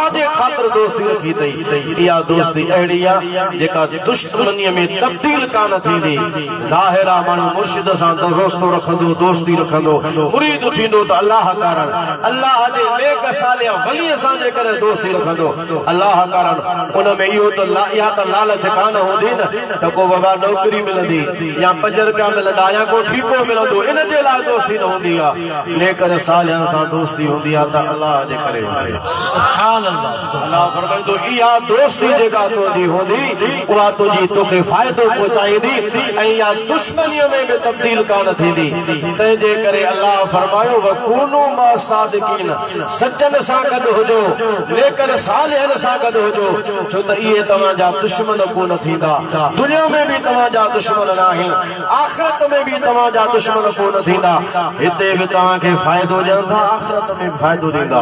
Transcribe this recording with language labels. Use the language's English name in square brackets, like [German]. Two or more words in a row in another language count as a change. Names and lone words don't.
[Sindhi] जे ख़ातिर दोस्ती रखी अथई इहा दोस्ती अहिड़ी आहे जेका दुश्मनीअ में तब्दील कान थींदी ज़ाहिर आहे माण्हू मुर्शिद सां दोस्तो रखंदो दोस्ती रखंदो मुरीद थींदो त अल्लाह कारण अल्लाह जे नेक सालिह वलीअ सां जे करे दोस्ती रखंदो अल्लाह कारण उन में इहो त इहा त लालच कान हूंदी न त को बाबा नौकरी मिलंदी या 5 रुपया मिलंदा या को ठीको मिलंदो इन जे लाइ दोस्ती न हूंदी आहे नेक सालिहनि सां दोस्ती हूंदी आहे त अल्लाह जे करे [Arabic] سبحان الله [Sindhi] अल्लाह फरमाए थो इहा दोस्ती जेका तुंहिंजी हूंदी उहा तुंहिंजी तोखे फ़ाइदो पहुचाईंदी ऐं इहा दुश्मनीअ में बि तब्दील कान थींदी तंहिंजे करे अल्लाह फरमायो [Arabic] وكونوا مع الصادقين [Sindhi] सचनि सां गॾु हुजो नेकनि सालिहनि सां गॾु हुजो छो त इहे तव्हांजा दुश्मन कोन थींदा दुनिया में भी तव्हांजा दुश्मन न आहिनि आख़िरत में भी तव्हांजा दुश्मन कोन थींदा हिते बि तव्हांखे फ़ाइदो ॾियनि था आख़िरत में फ़ाइदो ॾींदा